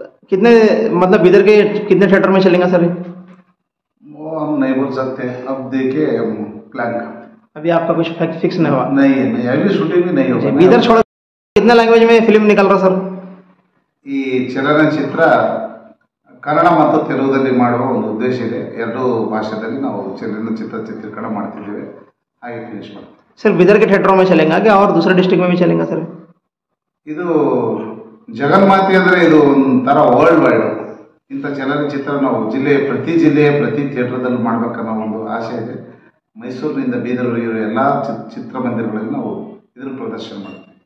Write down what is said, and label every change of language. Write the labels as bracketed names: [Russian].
[Hindi] कितने मतलब बिदर के कितने थिएटर में चलेंगे सर? वो हम नहीं बोल सकते, अब देखिए प्लान का। अभी आपका कुछ फिक्स नहीं हुआ? नहीं है, नहीं अभी शूटिंग भी नहीं होगा। बिदर छोड़ कितने लैंग्वेज में फिल्म निकल रहा सर? [Kannada] ಈ ಚಲನಚಿತ್ರ ಕನ್ನಡ ಮತ್ತು ತೆಲುಗುದಲ್ಲಿ ಮಾಡುವ ಒಂದು ಉದ್ದೇಶ ಇದೆ. ಎರಡೂ ಭಾಷೆಯಲ್ಲಿ ನಾವು ಚಲನಚಿತ್ರ ಚಿತ್ರೀಕರಣ ಮಾಡ್ತಿದ್ದೇವೆ, ಹಾಗೆ ಫಿನಿಶ್ ಮಾಡ್ತೀವಿ. [Hindi] सर बिदर के थिएटरों में चलेगा क्या और दूसरे डिस्ट्रिक्ट में भी चलेगा सर? [Kannada] ಇದು ಜಗನ್ಮಾತೆ ಅಂದರೆ ಇದು ಒಂಥರ ವರ್ಲ್ಡ್ ವೈಡ್. ಇಂಥ ಚಲನಚಿತ್ರ ನಾವು ಪ್ರತಿ ಜಿಲ್ಲೆಯ ಪ್ರತಿ ಥಿಯೇಟರ್ದಲ್ಲಿ ಮಾಡ್ಬೇಕನ್ನೋ ಒಂದು ಆಸೆ ಇದೆ. ಮೈಸೂರಿನಿಂದ ಬೀದರ್ ಎಲ್ಲ ಚಿತ್ರಮಂದಿರಗಳಲ್ಲಿ ನಾವು ಇದನ್ನು ಪ್ರದರ್ಶನ ಮಾಡ್ತೀವಿ.